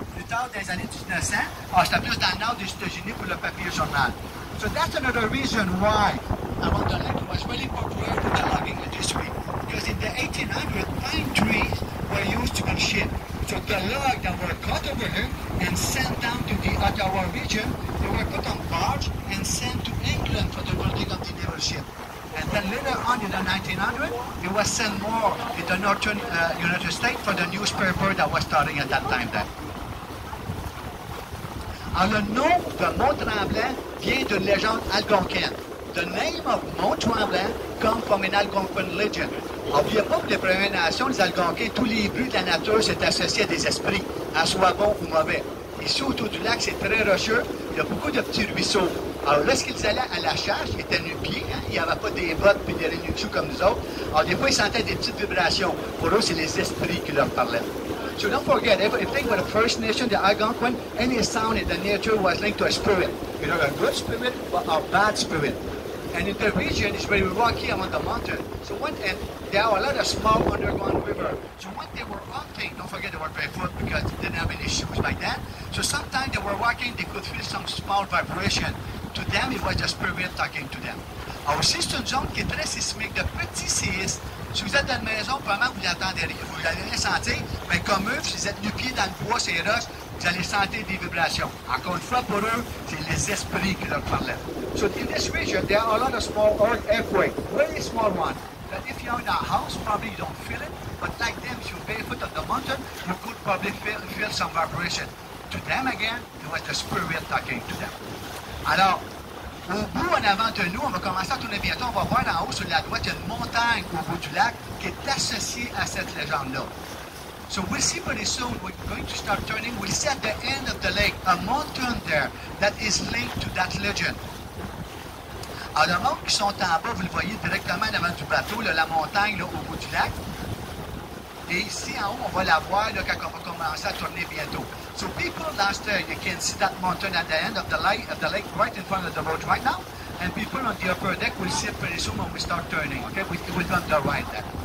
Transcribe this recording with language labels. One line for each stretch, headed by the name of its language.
French: Plus tard, dans les années 1900, c'était plus dans le nord des États-Unis pour le papier journal.
English: So that's another reason why around the lake was really popular in the logging industry. Because in the 1800s, pine trees were used to build ships. So the logs that were cut over here and sent down to the Ottawa region, they were put on barge and sent to England for the building of the naval ship. And then later on in the 1900s, it was sent more in the northern United States for the newspaper that was starting at that time then.
French: Alors le nom de Mont-Tremblant vient d'une légende algonquine.
English: The name of Mont-Tremblant comes from an Algonquin legend.
French: N'oubliez pas que les Premières Nations, les Algonquins, tous les bruits de la nature, c'est associé à des esprits, à soit bons ou mauvais. Ici, autour du lac, c'est très rocheux. Il y a beaucoup de petits ruisseaux. Alors, lorsqu'ils allaient à la chasse, ils étaient nu-pieds. Hein? Il n'y avait pas des bottes et des nu-dessous comme nous autres. Alors, des fois, ils sentaient des petites vibrations. Pour eux, c'est les esprits qui leur parlaient.
English: So don't forget, if you think about the First Nation, the Algonquin, any sound in the nature was linked to a spirit. Either a good spirit or a bad spirit. And in the region, it's very rocky among the mountain. So and there are a lot of small underground rivers. So when they were hunting, don't forget they were barefoot because they didn't have any shoes like that. So sometimes they were walking, they could feel some small vibration. To them, it was the spirit talking to them.
French: Alors aussi, c'est une zone qui est très sismique, de petits séismes. Si vous êtes dans une maison, probablement vous l'entendez, vous allez rien sentir, mais comme eux, si vous êtes nu-pieds dans le bois, c'est roches, vous allez sentir des vibrations. Encore une fois, pour eux, c'est les esprits qui leur parlaient.
English: So in this region, there are a lot of small earthquakes, very small ones. That if you're in a house, probably you don't feel it, but like them, if you're barefoot on the mountain, you could probably feel some vibration. To them again, it was the spirit talking to them.
French: Alors, au bout, en avant de nous, on va commencer à tourner bientôt, on va voir en haut sur la droite, il y a une montagne au bout du lac qui est associée à cette légende-là.
English: So we'll see pretty soon, we're going to start turning, we'll see at the end of the lake a mountain there that is linked to that legend.
French: Alors, le monde qui sont en bas, vous le voyez directement en avant du bateau, là, la montagne là, au bout du lac. Et ici, en haut, on va la voir là, quand on va commencer à tourner bientôt.
English: So people downstairs, you can see that mountain at the end of the lake right in front of the road right now. And people on the upper deck will see it pretty soon when we start turning, okay? We'll turn to the right there.